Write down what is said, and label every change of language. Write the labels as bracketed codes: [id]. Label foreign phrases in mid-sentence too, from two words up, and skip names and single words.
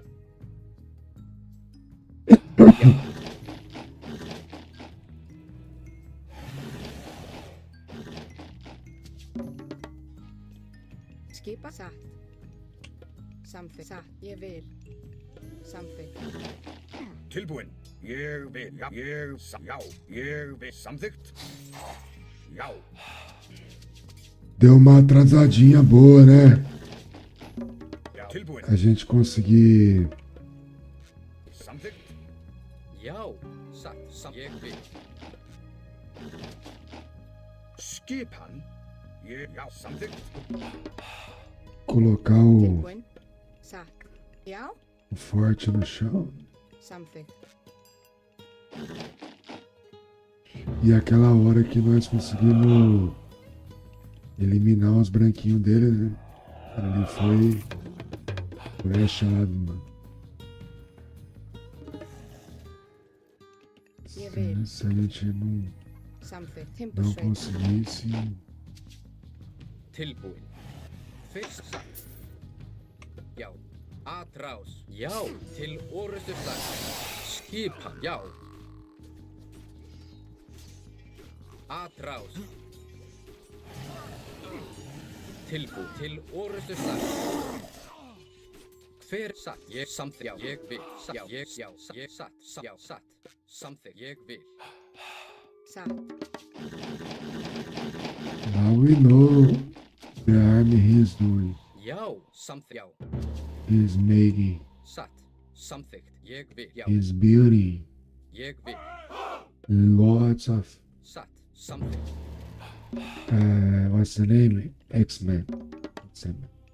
[is] Skipa. Satt. Samþykkt. Satt. Ég vil. Samþykkt. Tilbúinn. Ég vil. Já, já, ég vil. Samþykkt. Já. [pt] Deu uma atrasadinha boa, né? [is] Tilbúinn. [pt] A gente conseguir... [is] Samþykkt. Já, satt. Ég vil. Skipan. Já, samþykkt. [pt] Colocar o... [is] Tilbúinn. Satt. Já. [pt] O forte no chão. [is] Samþykkt. [pt] E aquela hora que nós conseguimos eliminar os branquinhos dele, né? Ali foi achado, mano. Se a gente não conseguisse... [is] Tilbúinn. Fyrst satt. Já. Atrás. Já. Til orrustu slag. Skipan. Já. Atrás. Tilbúin. Til orustu satt. Hver satt? Ég samþykkt. Já, ég vil. Satt. Já, ég satt. Já, satt. Samþykkt. Ég vil. Satt. [en] Now we know the army he's doing. [is] Já, samþykkt. Já. [en] He's making. [is] Satt. Samþykkt. Ég vil. Já. [en] He's building. [is] Ég vil. [en] Lots of [is] Satt. Samþykkt. [en] what's the name? X-Men. X-Men.